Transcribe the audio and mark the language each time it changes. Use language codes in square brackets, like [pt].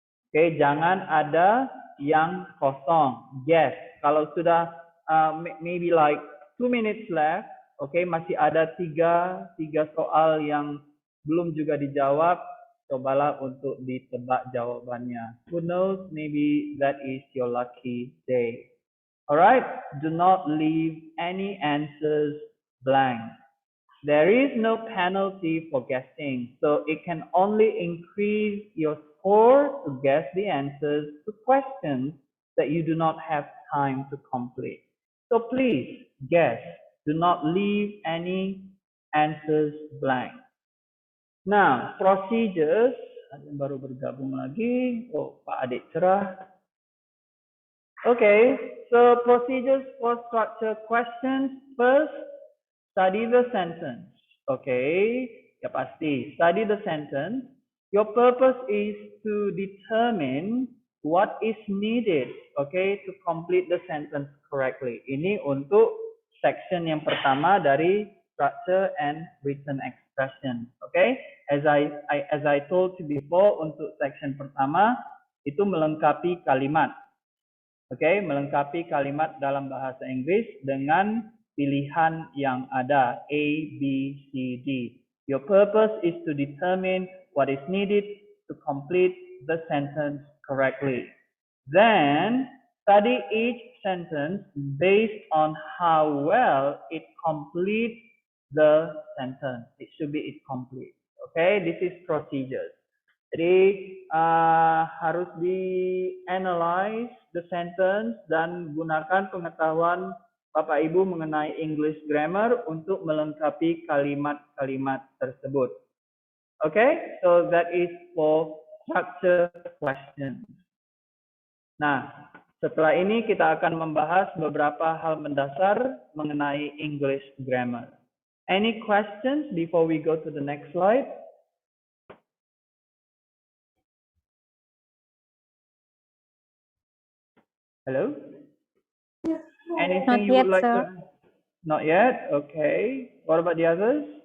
[id] Okay, jangan ada yang kosong. Yes, kalau sudah [en] maybe like 2 minutes left, [id] okay, masih ada tiga soal yang belum juga dijawab, cobalah untuk ditebak jawabannya. [en] Who knows, maybe that is your lucky day. Alright, do not leave any answers blank. There is no penalty for guessing, so it can only increase your score to guess the answers to questions that you do not have time to complete. So please guess, do not leave any answers blank. [id] Nah, procedures, ada yang baru bergabung lagi. Oh, Pak Adik cerah. [en] Okay, so procedures for structure questions. First, study the sentence. Okay, [id] ya pasti. [en] Study the sentence. Your purpose is to determine what is needed, okay, to complete the sentence correctly. [id] Ini untuk section yang pertama dari structure and written expression. Okay, [en] as I told you before, [id] untuk section pertama itu melengkapi kalimat. Okay, melengkapi kalimat dalam bahasa Inggris dengan pilihan yang ada A, B, C, D. [en] Your purpose is to determine what is needed to complete the sentence correctly. Then study each sentence based on how well it completes the sentence. It should be it complete. Okay, this is procedures. [id] Jadi harus di-analyze [en] the sentence [id] dan gunakan pengetahuan Bapak Ibu mengenai English grammar untuk melengkapi kalimat-kalimat tersebut. [en] Okay, so that is for structure questions. [id] Nah, setelah ini kita akan membahas beberapa hal mendasar mengenai English grammar. [en] Any questions before we go to the next slide? Hello? Anything Not you would like sir. to? Not yet. Okay. What about the others?